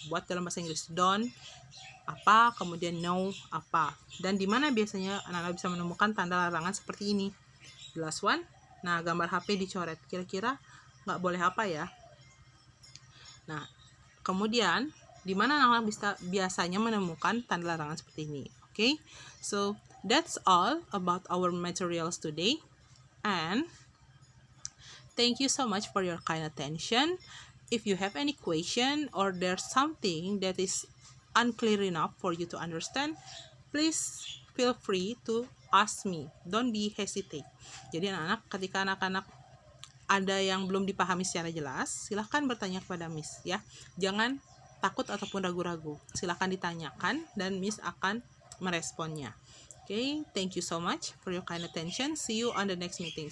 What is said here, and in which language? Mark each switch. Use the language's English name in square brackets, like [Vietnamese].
[Indonesian] Buat dalam bahasa Inggris don't apa, kemudian no apa. Dan di mana biasanya anak-anak bisa menemukan tanda larangan seperti ini? [English] The last one. [Indonesian] Nah, gambar HP dicoret. Kira-kira nggak boleh apa ya? Nah, kemudian di mana anak-anak bisa biasanya menemukan tanda larangan seperti ini. [English] Okay, so that's all about our materials today, and thank you so much for your kind attention. If you have any question or there's something that is unclear enough for you to understand, please feel free to ask me. Don't be hesitate. [Indonesian] Jadi anak-anak, ketika anak-anak ada yang belum dipahami secara jelas, silahkan bertanya kepada Miss ya. Jangan takut ataupun ragu-ragu. Silahkan ditanyakan dan Miss akan meresponnya. [English] Okay, thank you so much for your kind attention. See you on the next meeting.